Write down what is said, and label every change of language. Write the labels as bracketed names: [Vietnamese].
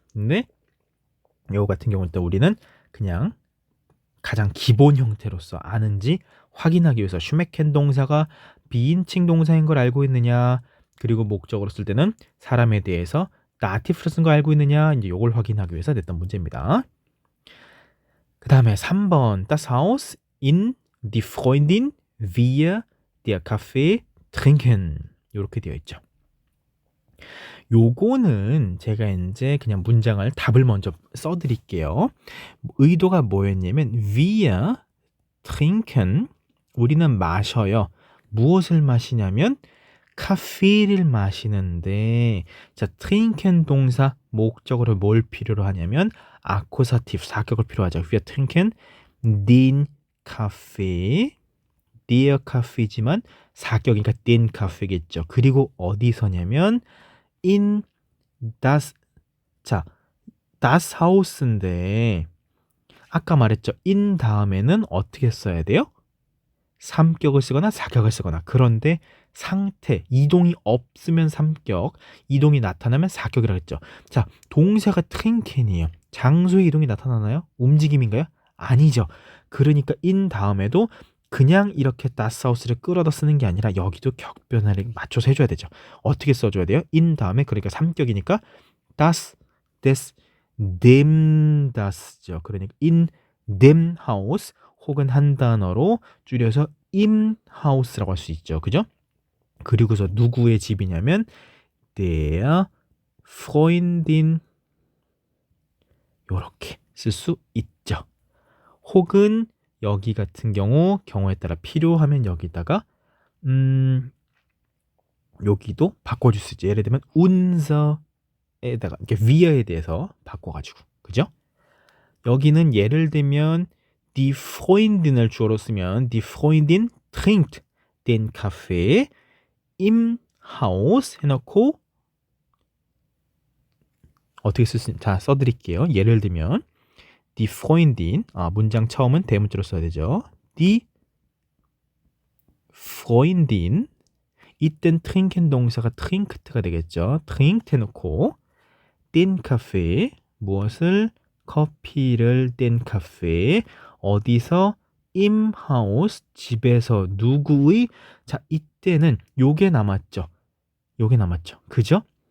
[Korean] 근데 요거 같은 경우는 또 우리는 그냥 가장 기본 형태로서 아는지 확인하기 위해서 슈메켄 동사가 비인칭 동사인 걸 알고 있느냐 그리고 목적으로 쓸 때는 사람에 대해서 다티브로 쓴 거 알고 있느냐 이제 요걸 확인하기 위해서 냈던 문제입니다. 그 다음에 3번 [German] Das Haus in die Freundin wir der Kaffee trinken [Korean] 이렇게 되어 있죠. 요거는 제가 이제 그냥 문장을 답을 먼저 써드릴게요. 의도가 뭐였냐면 [German] wir trinken [Korean] 우리는 마셔요. 무엇을 마시냐면 카페를 마시는데 자 trinken 동사 목적으로 뭘 필요로 하냐면 아쿠사티브 사격을 필요하죠. [German] wir trinken den Kaffee der Kaffee지만 [Korean] 사격이니까 [German] den Kaffee겠죠. [Korean] 그리고 어디서냐면 in das 자 das Haus인데 아까 말했죠. in 다음에는 어떻게 써야 돼요? 삼격을 쓰거나 사격을 쓰거나 그런데 상태, 이동이 없으면 삼격, 이동이 나타나면 사격이라고 했죠. 자, 동사가 trinken이에요. 장소의 이동이 나타나나요? 움직임인가요? 아니죠. 그러니까 in 다음에도 그냥 이렇게 das Haus를 끌어다 쓰는 게 아니라 여기도 격변화를 맞춰서 해줘야 되죠. 어떻게 써줘야 돼요? in 다음에 그러니까 삼격이니까 das, des, dem, das죠. 그러니까 [German] in dem Haus [Korean] 혹은 한 단어로 줄여서 im Haus라고 할 수 있죠. 그죠? 그리고서 누구의 집이냐면 der Freundin 요렇게 쓸 수 있죠. 혹은 여기 같은 경우에 따라 필요하면 여기다가 여기도 바꿔줄 수 있죠. 예를 들면 unser에다가 이렇게 wir에 대해서 바꿔가지고 그죠? 여기는 예를 들면 [German] die Freundin [Korean] 을 주어로 쓰면 [German] die Freundin trinkt den Kaffee im Haus [Korean] 해놓고 어떻게 쓸 수 있는지 자 써드릴게요. 예를 들면 die Freundin 문장 처음은 대문자로 써야 되죠. die Freundin 이땐 trinken 동사가 trinkt가 되겠죠. trinkt 해놓고 [German] den Kaffee [Korean] 무엇을 커피를 den Kaffee 어디서 im Haus 집에서 누구의 자 이때는 요게 남았죠. 요게 남았죠. 그죠?